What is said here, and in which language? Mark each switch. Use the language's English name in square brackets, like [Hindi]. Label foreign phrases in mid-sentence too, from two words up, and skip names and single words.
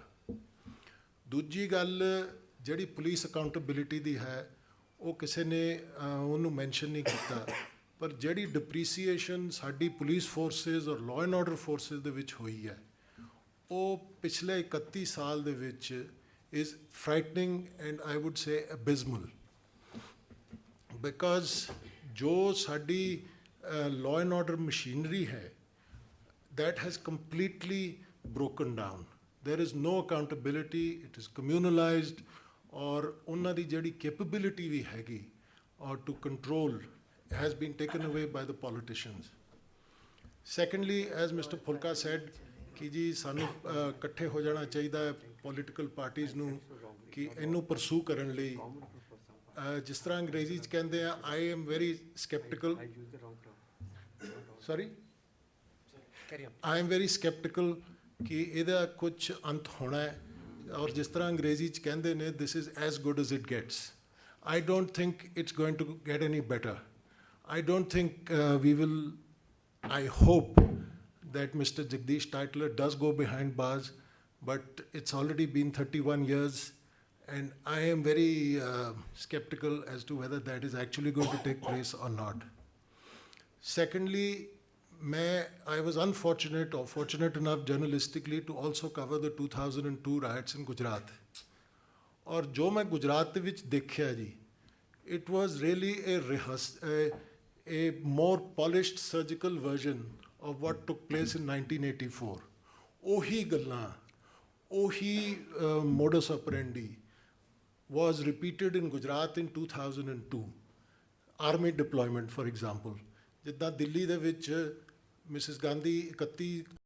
[Punjabi] ਦੂਜੀ ਗੱਲ ਜਿਹੜੀ [English] police accountability [Punjabi] ਦੀ ਹੈ, ਉਹ ਕਿਸੇ ਨੇ ਉਹਨੂੰ ਮੈਂਸ਼ਨ ਨਹੀਂ ਕੀਤਾ, ਪਰ ਜਿਹੜੀ ਡਿਪਰੀਸੀਏਸ਼ਨ ਸਾਡੀ [English] police forces [Punjabi] ਔਰ [English] law and order forces [Punjabi] ਦੇ ਵਿੱਚ ਹੋਈ ਹੈ, ਉਹ ਪਿਛਲੇ 31 ਸਾਲ ਦੇ ਵਿੱਚ [English] is frightening and I would say abysmal, because [Punjabi] ਜੋ ਸਾਡੀ [English] law and order machinery [Punjabi] ਹੈ, [English] that has completely broken down. There is no accountability, it is communalized, [Punjabi] ਔਰ ਉਹਨਾਂ ਦੀ ਜਿਹੜੀ capability ਵੀ ਹੈਗੀ ਔਰ [English] to control has been taken away by the politicians. Secondly, as Mr. Phulka said, [Punjabi] ਕਿ ਜੀ ਸਾਨੂੰ ਇਕੱਠੇ ਹੋ ਜਾਣਾ ਚਾਹੀਦਾ ਹੈ [English] political parties [Punjabi] ਨੂੰ ਕਿ ਇਹਨੂੰ ਪਰਸੂ ਕਰਨ ਲਈ। ਜਿਸ ਤਰ੍ਹਾਂ ਅੰਗਰੇਜ਼ੀ 'ਚ ਕਹਿੰਦੇ ਆ, [English] I am very skeptical, sorry I am very skeptical [Punjabi] ਕਿ ਇਹਦਾ ਕੁਛ ਅੰਤ ਹੋਣਾ ਹੈ, ਔਰ ਜਿਸ ਤਰ੍ਹਾਂ ਅੰਗਰੇਜ਼ੀ 'ਚ ਕਹਿੰਦੇ ਨੇ, [English] this is as good as it gets. I don't think it's going to get any better. I don't think we will, I hope that Mr. Jagdish Titler does go behind bars, but it's already been 31 years and I am very skeptical as to whether that is actually going to take place or not. Secondly, I was unfortunate or fortunate enough journalistically to also cover the 2002 riots in Gujarat. [Punjabi] ਔਰ ਜੋ ਮੈਂ ਗੁਜਰਾਤ ਦੇ ਵਿੱਚ ਦੇਖਿਆ ਜੀ, [English] it was really a more polished surgical version of what took place in 1984. [Punjabi] ਉਹੀ ਗੱਲਾਂ, ਉਹੀ [Latin] modus operandi [English] was repeated in Gujarat in 2002. Army deployment, for example. [Punjabi] ਜਿੱਦਾਂ ਦਿੱਲੀ ਦੇ ਵਿੱਚ ਮਿਸਿਸ ਗਾਂਧੀ 31